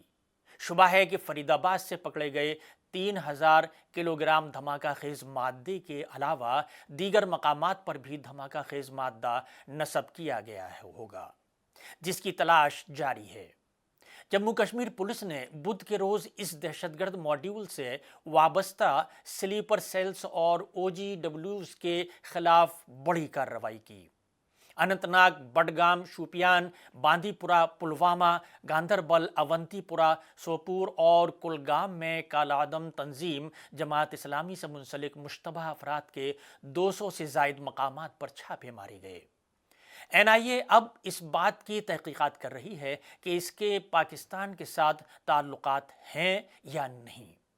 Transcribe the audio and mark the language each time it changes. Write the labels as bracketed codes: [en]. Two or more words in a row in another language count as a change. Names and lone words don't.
[ur] شبہ ہے کہ فرید آباد سے پکڑے گئے 3000 کلو گرام دھماکہ خیز مادے کے علاوہ دیگر مقامات پر بھی دھماکہ خیز مادہ نصب کیا گیا ہوگا، جس کی تلاش جاری ہے۔ جموں کشمیر پولیس نے بدھ کے روز اس دہشت گرد ماڈیول سے وابستہ سلیپر سیلز اور او جی ڈبلیوز کے خلاف بڑی کارروائی کی۔ اننت ناگ، بڈگام، شوپیان، باندی پورہ، پلوامہ، گاندربل، اونتی پورہ، سوپور اور کلگام میں کالعدم تنظیم جماعت اسلامی سے منسلک مشتبہ افراد کے 200 سے زائد مقامات پر چھاپے مارے گئے۔ این آئی اے اب اس بات کی تحقیقات کر رہی ہے کہ اس کے پاکستان کے ساتھ تعلقات ہیں یا نہیں۔